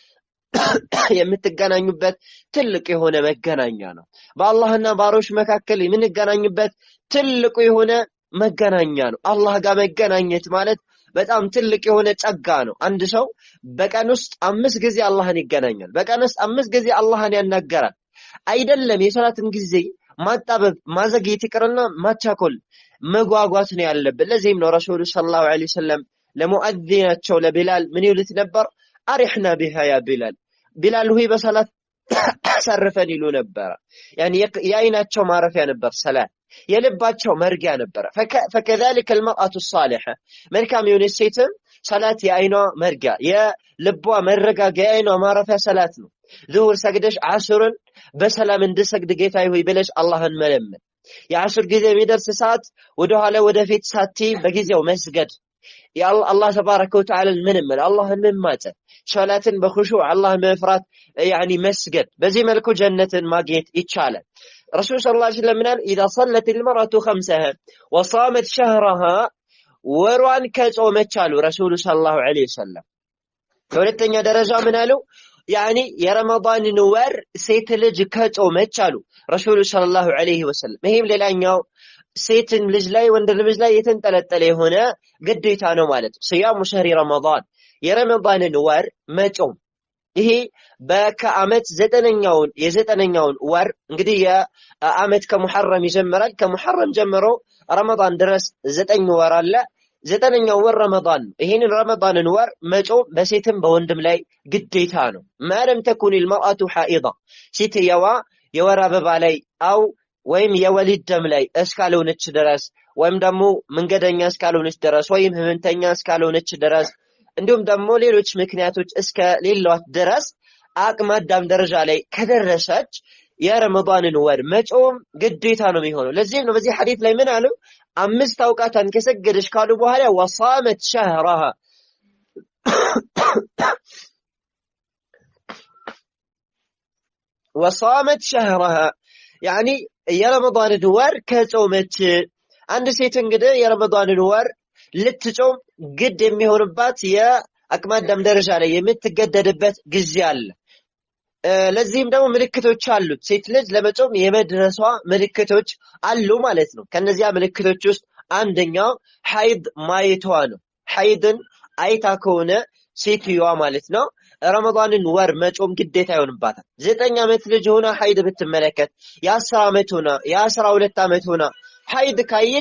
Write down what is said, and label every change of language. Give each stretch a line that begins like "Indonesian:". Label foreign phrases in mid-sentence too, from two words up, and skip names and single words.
Amharic: የምትገናኙበት ትልቅ የሆነ መገናኛ ነው። በአላህና ባሮች መካከል የምንገናኝበት ትልቁ የሆነ መገናኛ ነው። አላህ ጋር መገናኘት ማለት በጣም ትልቅ የሆነ ጸጋ ነው። አንድ ሰው በቀን ውስጥ 5 ጊዜ አላህን ይገናኛል። በቀን ውስጥ 5 ጊዜ አላህን ያናገራል። አይደለም የሰላትን ጊዜ ማጣበብ ማዘግየት ይቅርና ማቻኮል መጓጓት ነው ያለበት። ለዚህም ነው ረሱሉ
Arabic: صلى الله عليه وسلم
Amharic: ለሙአዚናቸው ለቢላል ምን ይሉት ነበር?
Arabic: أرحنا بها يا بلال
Amharic: ሆይ በሰላት አሳርፈን ይሉ ነበር። የአይናቸው ማረፊያ ነበር ሰላት፣ የልባቸው መርጊያ ነበር።
Arabic: فكذلك المرأة الصالحة
Amharic: መልካም የሆነች ሴትም ሰላት የአይኗ መርጊያ የልቧ መረጋጊያ የአይኗ ማረፊያ ሰላት ነው። ዙሁር ሰግደሽ ዓስርን በሰላም እንድሰግድ ጌታዬ ሆይ ብለሽ አላህን መለመን። የዓስር ጊዜ የሚደርስ ሰዓት ወደ ኋላ ወደፊት ሳትይ በጊዜው መስገድ።
Arabic: الله تبارك وتعالى
Amharic: ምንመል አላህን መማጸን ሶላትን በኹሹዕ አላህን መፍራት መስገድ። በዚህ መልኩ ጀነትን ማግኘት ይቻላል። ረሱል
Arabic: صلى الله عليه وسلم
Amharic: ምናል
Arabic: اذا صلت المرأة خمسها وصامت شهرها
Amharic: ወሯን ከጾመች አሉ ረሱል
Arabic: صلى الله عليه وسلم።
Amharic: ሁለተኛ ደረጃ ምን አሉ? የረመዳንን ወር ሴት ልጅ ከጾመች አሉ ረሱል
Arabic: صلى الله عليه وسلم።
Amharic: ይሄም ሌላኛው ሴትን ልጅ ላይ ወንድ ልጅ ላይ የተንጠለጠለ የሆነ ግዴታ ነው ማለት ነው።
Arabic: صيام شهر
Amharic: ረመዳን የረመዳንን ወር መጾም። ይሄ በከዓመት የዘጠነኛውን ወር እንግዲህ የዓመት ከሙሐረም ይጀምራል። ከሙሐረም ጀምሮ ረመዳን ድረስ 9 ወር አለ። 9ኛው ወር ረመዳን ነው። ይሄንን ረመዳንን ወር መጾም በሴትም በወንድም ላይ ግዴታ ነው።
Arabic: ما لم تكن المرأة حائضة
Amharic: ሴትየዋ የወር አበባ ላይ ወይም የወሊድ ደም ላይ እስካልሆነች ድረስ ወይም ደግሞ መንገደኛ እስካልሆነች ድረስ ወይም ህመምተኛ እስካልሆነች ድረስ እንዲሁም ደግሞ ሌሎች ምክንያቶች እስከሌሏት ድረስ አቅመ አዳም ደረጃ ላይ ከደረሰች የረመዳንን ወር መጾም ግዴታ ነው የሚሆነው። ለዚህም ነው በዚህ ሐዲስ ላይ ምን አሉ? 5 አውቃታን ከሰገደች ካሉ በኋላ
Arabic: وصامت شهرها وصامت شهرها
Amharic: የረመዳንን ወር ከጾመች። አንድ ሴት እንግዲህ የረመዳንን ወር ልትጾም ግድ የሚሆንባት የአቅመ አዳም ደረጃ ላይ የምትገደድበት ጊዜ አለ። ለዚህም ደግሞ ምልክቶች አሉት። ሴት ልጅ ለመጾም የመድረሷ ምልክቶች አሉ ማለት ነው። ከነዚያ ምልክቶች ውስጥ አንደኛው ሐይድ ማየቷ ነው። ሐይድን አይታ ከሆነ ሴትዮዋ ማለት ነው ረመዳንን ወር መጾም ግዴታ ይሆንባታል። 9 ዓመት ልጅ ሆና ሐይድ ብትመለከት፣ የ10 ዓመት ሆና የ12 ዓመት ሆና ሐይድ ካየች